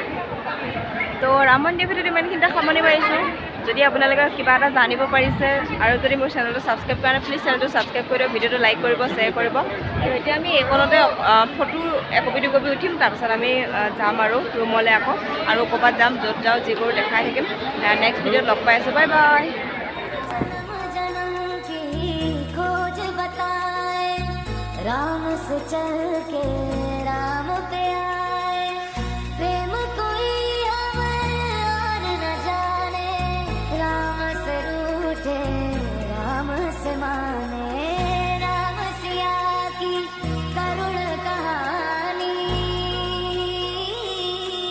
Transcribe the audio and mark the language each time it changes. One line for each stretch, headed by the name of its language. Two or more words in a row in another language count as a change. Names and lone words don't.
Assamese: তো ৰাম মন্দিৰ ভিতৰত ইমানখিনিতে সামৰণি মাৰিছোঁ যদি আপোনালোকে কিবা এটা জানিব পাৰিছে আৰু যদি মোৰ চেনেলটো ছাবস্ক্ৰাইব কৰা নাই প্লিজ চেনেলটো ছাবস্ক্ৰাইব কৰি দিয়ক ভিডিঅ'টো লাইক কৰিব শ্বেয়াৰ কৰিব আৰু এতিয়া আমি এইকণতে ফটো একপি দুকপি উঠিম তাৰপিছত আমি যাম আৰু ৰুমলৈ আকৌ আৰু ক'ৰবাত যাম য'ত যাওঁ যিবোৰ দেখাই থাকিম
English: next video
Assamese: লগ পাই আছোঁ
English: bye bye
Hindi: राम से चल के राम पे आए प्रेम कोई और न जाने राम से रूठे राम से माने राम सिया की करुण कहानी